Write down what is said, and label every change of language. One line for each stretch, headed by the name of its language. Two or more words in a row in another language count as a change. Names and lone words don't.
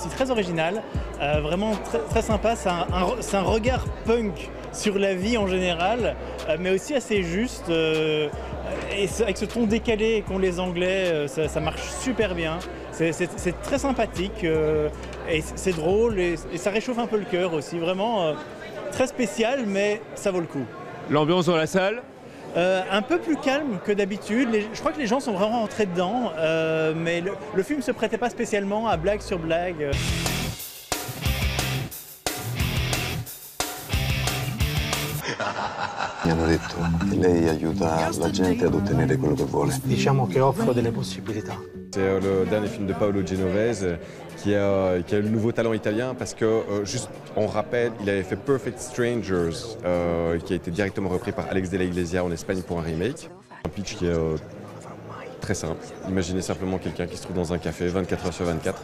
French: aussi très original, vraiment très sympa, c'est un regard punk sur la vie en général mais aussi assez juste et avec ce ton décalé qu'ont les Anglais, ça marche super bien, c'est très sympathique et c'est drôle et ça réchauffe un peu le cœur aussi, vraiment très spécial mais ça vaut le coup. L'ambiance dans la salle? Un peu plus calme que d'habitude. Je crois que les gens sont vraiment rentrés dedans, mais le film ne se prêtait pas spécialement à blague sur blague.
Italian: Mi hanno detto che lei aiuta la gente ad ottenere quello che vuole. Diciamo che offro delle possibilità.
French: C'est le dernier film de Paolo Genovese qui a le nouveau talent italien parce que, juste on rappelle, il avait fait Perfect Strangers qui a été directement repris par Alex de la Iglesia en Espagne pour un remake. Un pitch qui est très simple. Imaginez simplement quelqu'un qui se trouve dans un café 24 heures sur 24.